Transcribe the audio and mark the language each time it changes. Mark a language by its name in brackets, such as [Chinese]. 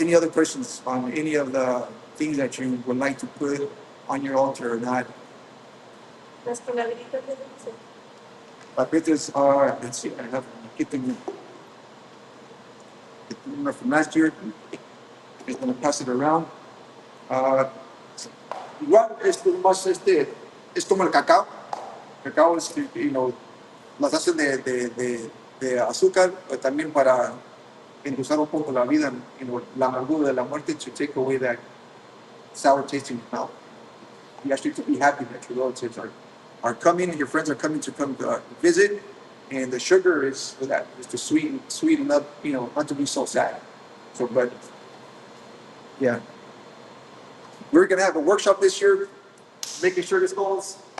[English] Any other questions on any of the things that you would like to put on your altar or not? [Spanish] Las palabritas de dulce. [English] Papers are, let's see, I have get the number from last year. Just going to pass it around. [Spanish] Uh, Igual, es como el cacao. cacao es, las hacen de azúcar, pero también para endulzar un poco la vida, la amargura de la muerte, [English] to take away that sour taste in your mouth. You actually to be happy that your relatives are coming, your friends are coming to come visit, and the sugar is for that, is to sweeten up, not to be so sad. So, but yeah, we're gonna have a workshop this year, making sure this goes.